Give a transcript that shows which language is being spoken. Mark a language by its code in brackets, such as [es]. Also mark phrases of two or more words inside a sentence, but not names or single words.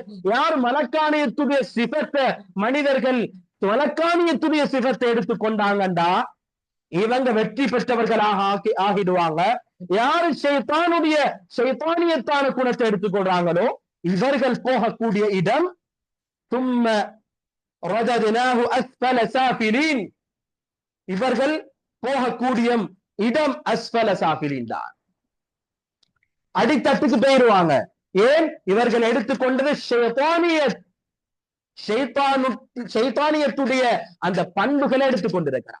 [ta] யார் மலக்கானியத்துடைய சிபத்தை, மனிதர்கள் மலக்கானியத்துடைய சிபத்தை எடுத்துக்கொண்டாங்கண்டா இவங்க வெற்றி பெற்றவர்களாக ஆகிடுவாங்க. யாரு ஷைத்தானியத்தான குணத்தை எடுத்துக்கொள்றாங்களோ இவர்கள் போகக்கூடிய இடம் [ar] ثم رددناه أسفل سافلين. [ta] இவர்கள் போகக்கூடிய இடம் [ar] أسفل سافلين [ta] தான், அடித்தட்டுக்கு போயிடுவாங்க. ஏன்? இவர்கள் எடுத்துக்கொண்டது ஷைத்தானியத்துடைய அந்த பண்புகளை எடுத்துக்கொண்டிருக்கிறார்.